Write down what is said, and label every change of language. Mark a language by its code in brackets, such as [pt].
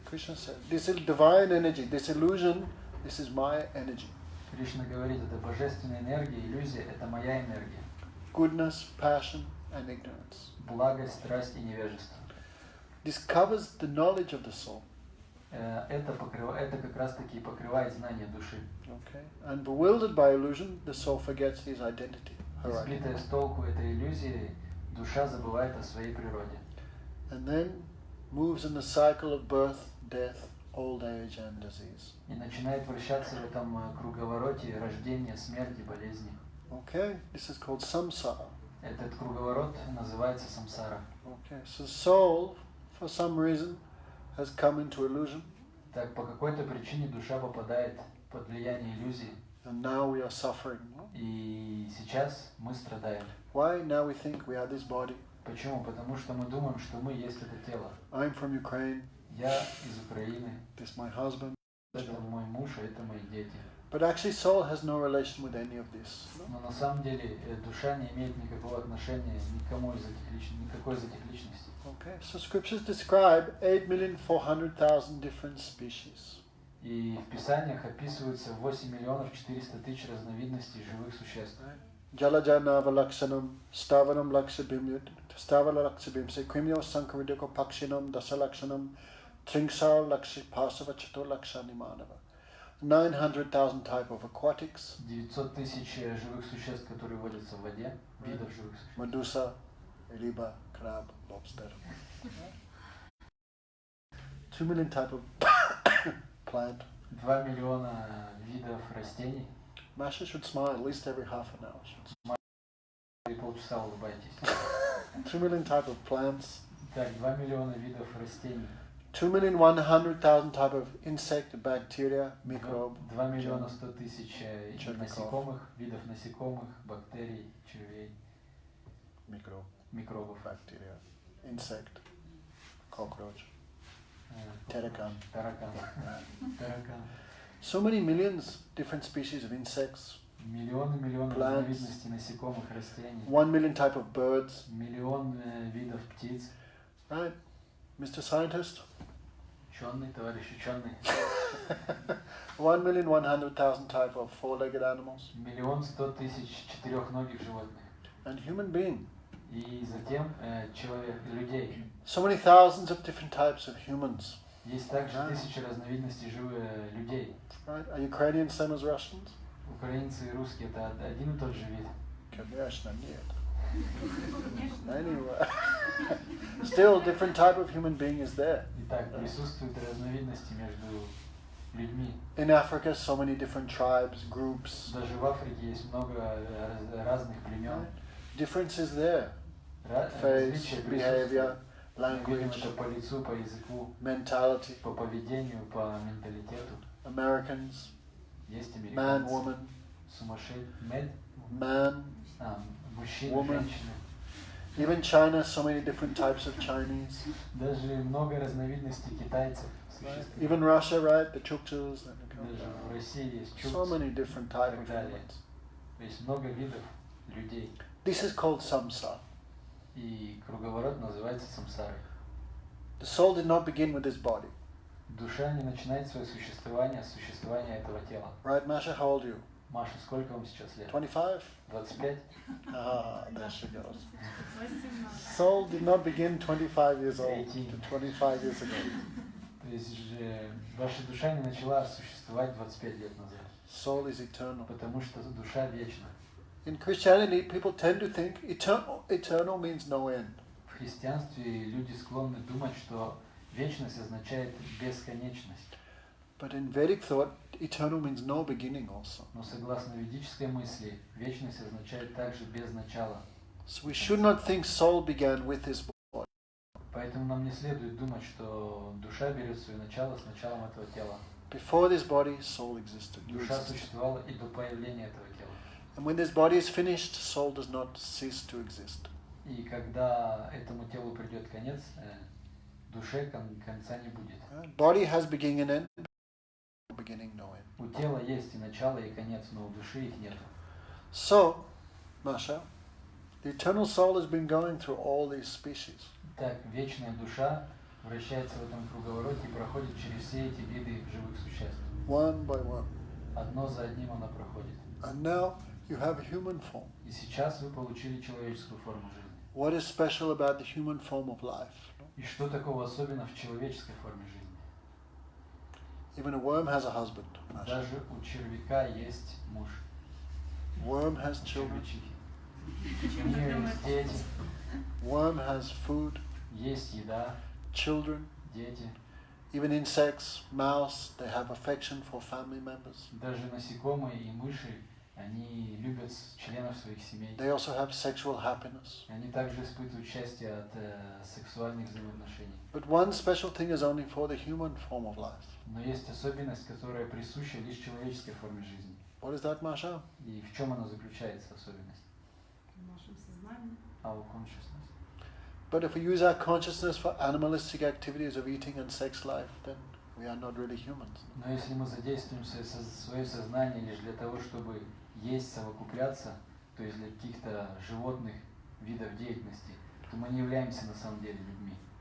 [en] Krishna said, this is divine energy, this illusion, this is my energy. [ru] Кришна говорит, это божественная энергия, иллюзия, это моя энергия. [en] Goodness, passion, and ignorance. [ru] Благость, страсть и невежество. [en] This covers the knowledge of the soul. [ru] Это как раз таки покрывает знание души. [en] Okay. And bewildered by illusion, the soul forgets his identity, her identity. [ru] Сбитая с толку этой иллюзией, душа забывает о своей природе. [en] And then moves in the cycle of birth, death, old age and disease. [ru] И начинает вращаться в этом круговороте рождения, смерти, болезни. [en] Okay, this is called samsara. [ru] Этот круговорот называется самсара. [en] Okay, so soul, for some reason, has come into illusion. [ru] Так, по какой-то причине душа попадает под влияние иллюзии. [en] And now we are suffering. [ru] И сейчас мы страдаем. [en] Why? Now we think we are this body. [ru] Почему? Потому что мы думаем, что мы есть это тело. [en] I'm from Ukraine. [ru] Я из Украины. [en] This is my husband. [ru] Это мой муж, а это мои дети. [en] But actually soul has no relation with any of this. [ru] Но на самом деле душа не имеет никакого отношения никому из никакой из этих личностей. [en] Okay, so scriptures describe 8,400,000 different species. [ru] И в Писаниях описываются 8 миллионов 400 тысяч разновидностей живых существ. [sa] Jalajana Valakshanam, Stavanam Lakshibim, Stavala Lakshibim, Sekrimyo Sankaridiko Pakshinam, Dasalakshanam, Tringsal Lakshipasava Chato Lakshanimanava. [en] 900,000 type of aquatics. [ru] 900 тысяч живых существ, которые водятся в воде, видов живых существ. [en] Medusa, riba, crab, lobster. 2 million type of plant. [ru] 2 миллиона видов растений. [en] Masha should smile at least every half an hour. [ru] И полчаса улыбайтесь. [en] 2 million type of plants. [ru] Так, 2 миллиона видов растений. [en] 2,100,000 type of insect, bacteria, microbe. [ru] 2 миллиона 100 тысяч насекомых, видов насекомых, бактерий, червей, микробов, [en] Bacteria, insect, cockroach, tarragon. [ru] Таракан. [en] So many millions different species of insects. [ru] Миллионы разновидностей насекомых, растений. [en] 1 million type of birds. [ru] Миллион видов птиц. [en] Right, Mr. Scientist? [ru] Ученый, товарищ ученый. [en] 1,100,000 type of four-legged animals. [ru] 1 100 000 четырехногих животных. [en] And human being. [ru] И затем человек, людей. [en] So many thousands of different types of humans. [ru] Есть также тысячи разновидностей живых людей. [en] Right? Are Ukrainians same as Russians? [ru] Украинцы и русские это один и тот же вид. Конечно, нет. [en] Anyway, still different type of human being is there. [ru] Итак, присутствуют разновидности между людьми. [en] In Africa, so many different tribes, groups. [ru] Даже в Африке есть много разных племен. [en] Difference is there. Face, behavior, language, [ru] это по лицу, по языку, [en] mentality. [ru] по поведению, по менталитету. [en] Americans, [ru] Есть американцы, [en] man, woman, [ru] сумасшедшие, [en] man, [ru] мужчины, [en] woman. [ru] женщины. [en] Even China, so many different types of Chinese. [ru] Даже много разновидностей китайцев [en] Right? [ru] существует. [en] Even Russia, right? The Chukchus. [ru] Даже в России есть [en] So [ru] чукчи [en] many different [ru] и [en] types [ru] так [en] of [ru] далее. [en] humans. [ru] Есть много видов людей. [en] This is called samsara. [ru] И круговорот называется самсарой. [en] The soul did not begin with this body. [ru] Душа не начинает свое существование с существования этого тела. [en] Right, Masha, how old are you? [ru] Маша, сколько вам сейчас лет? [en] 25? [ru] 25? [en] Ah, there she goes. [ru] 18. [en] Soul did not begin 25 years old, [ru] 18. [en] 25 years ago. [ru] То есть же ваша душа не начала существовать 25 лет назад. [en] Soul is eternal. [ru] Потому что душа вечна. [en] In Christianity, people tend to think eternal means no end. [ru] В христианстве люди склонны думать, что вечность означает бесконечность. [en] But in Vedic thought, eternal means no beginning also. [ru] Но согласно ведической мысли, вечность означает также без начала. [en] So we should not think soul began with this body. [ru] Поэтому нам не следует думать, что душа берет свое начало с началом этого тела. [en] Before this body, soul existed. You [ru] Душа [en] existed. [ru] существовала и до появления этого тела. [en] And when this body is finished, soul does not cease to exist. [ru] И когда этому телу придет конец, душе конца не будет. [en] Body has beginning and end. Beginning, no end. [ru] У тела есть и начало, и конец, но у души их нет. [en] So, Masha, the eternal soul has been going through all these species. [ru] Так, вечная душа вращается в этом круговороте и проходит через все эти виды живых существ. [en] One by one. [ru] Одно за одним она проходит. [en] And now you have a human form. [ru] И сейчас вы получили человеческую форму жизни. [en] What is special about the human form of life? [ru] И что такого особенно в человеческой форме жизни? [en] Even a worm has a husband. Masha. [ru] Даже у червяка есть муж. [en] Worm has children. [ru] Червячихи. У нее есть дети. [en] One has food, [ru] Есть еда, [en] children, [ru] дети, [en] even insects, mouse, they have affection for family members. [ru] даже насекомые и мыши, они любят членов своих семей. [en] They also have sexual happiness. [ru] Они также испытывают счастье от сексуальных взаимоотношений. [en] But one special thing is only for the human form of life. [ru] Но есть особенность, которая присуща лишь человеческой форме жизни. [en] What is that, Masha? [ru] И в чем она заключается, особенность? В нашем сознании. [en] Our consciousness. But if we use our consciousness for animalistic activities of eating and sex life, then we are not really humans. [ru] Но если мы задействуем свое сознание лишь для того, чтобы есть, совокупляться, то есть для каких-то животных видов деятельности, то мы не являемся на самом деле людьми.